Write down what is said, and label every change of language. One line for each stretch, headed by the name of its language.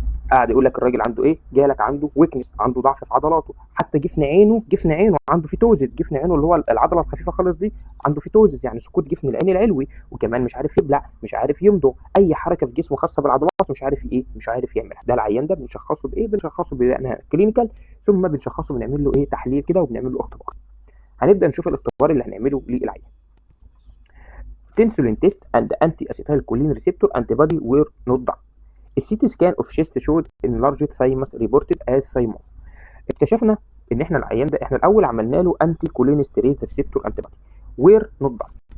Arabic: قاعد يقول لك الراجل عنده ايه، جالك عنده ويكنس، عنده ضعف في عضلاته، حتى جفن عينه عنده فيتوزس، جفن عينه اللي هو العضله الخفيفه خالص دي عنده فيتوزس، يعني سقوط جفن العين العلوي، وكمان مش عارف يبلع، مش عارف يمضغ، اي حركه في جسمه خاصه بالعضلات مش عارف ايه، مش عارف يعملها. ده العيان ده بنشخصه بايه؟ بنشخصه بأنها كلينيكال، ثم بنشخصه بنعمل له ايه، تحليل كده، وبنعمل له اختبار. هنبدا نشوف الاختبار اللي هنعمله للعيان.
English: Insulin test and anti-acetylcholine receptor antibody were not done. السيتي scan of chest showed enlarged thymus reported as thymus.
Arabic: اكتشفنا ان احنا العيان ده احنا الاول عملنا له انتي كولينستريز ريسبتور انتيبودي وير نوت دان.